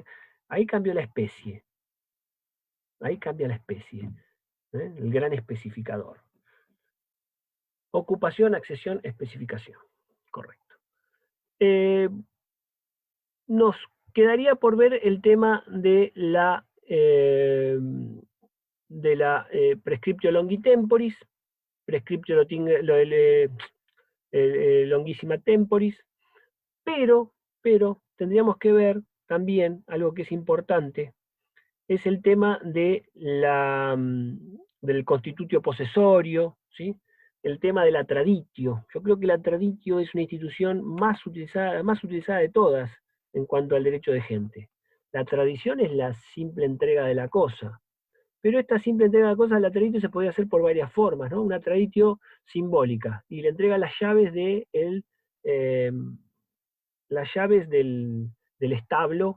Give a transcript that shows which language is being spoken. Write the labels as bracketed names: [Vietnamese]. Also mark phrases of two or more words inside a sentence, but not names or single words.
[Spanish] Ahí cambia la especie, el gran especificador. Ocupación, accesión, especificación. Correcto. Nos quedaría por ver el tema de la [Latin] prescriptio longi temporis, prescriptio longissima temporis, [Spanish] pero tendríamos que ver también algo que es importante, es el tema de del [Latin] constitutio posesorio, [Spanish] ¿sí? El tema de la traditio. Yo creo que la traditio es una institución más utilizada de todas en cuanto al derecho de gente. La tradición es la simple entrega de la cosa, pero esta simple entrega de la cosa, la traditio se podía hacer por varias formas, ¿no? Una traditio simbólica, y le entrega las llaves del establo.